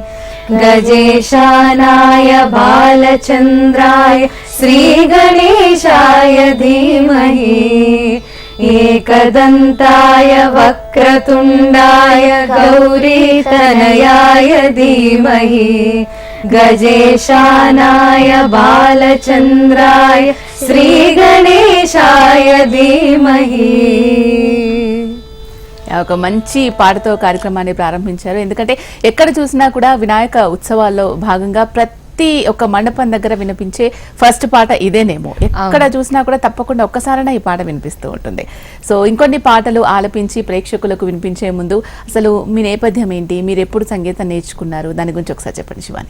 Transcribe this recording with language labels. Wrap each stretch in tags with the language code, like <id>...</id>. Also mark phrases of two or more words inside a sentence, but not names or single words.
<sa>गजेशानाय बालचन्द्राय श्रीगणेशाय धीमहि एकदन्ताय वक्रतुण्डाय गौरीतनयाय धीमहि गजेशानाय बालचन्द्राय श्रीगणेशाय धीमहि.</sa> <te>ఒక మంచి పాటతో కార్యక్రమాన్ని ప్రారంభించారు. ఎందుకంటే ఎక్కడ చూసినా కూడా వినాయక ఉత్సవాల్లో భాగంగా ప్రతి ఒక్క మండపం దగ్గర వినిపించే ఫస్ట్ పాట ఇదేనేమో. ఎక్కడ చూసినా కూడా తప్పకుండా ఒక్కసారైనా ఈ పాట వినిపిస్తూ ఉంటుంది. సో ఇంకొన్ని పాటలు ఆలపించి ప్రేక్షకులకు వినిపించే ముందు అసలు మీ నేపథ్యం ఏంటి, మీరు ఎప్పుడు సంగీతం నేర్చుకున్నారు, దాని గురించి ఒకసారి చెప్పండి శివాని.</te>